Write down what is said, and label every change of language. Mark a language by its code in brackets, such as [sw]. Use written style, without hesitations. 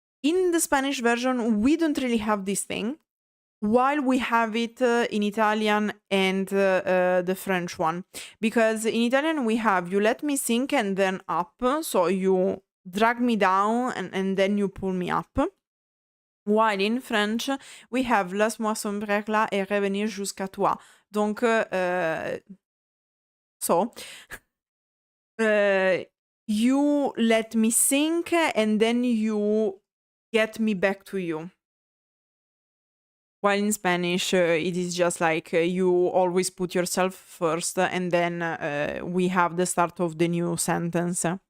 [en] In the Spanish version, we don't really have this thing, while we have it in Italian and the French one. Because in Italian we have you let me sink and then up, so you drag me down and then you pull me up. While in French we have [fr] laisse-moi sombrer là et revenir jusqu'à toi. [en] Donc, so you let me sink and then you get me back to you. While in Spanish, it is just like you always put yourself first, and then we have the start of the new sentence.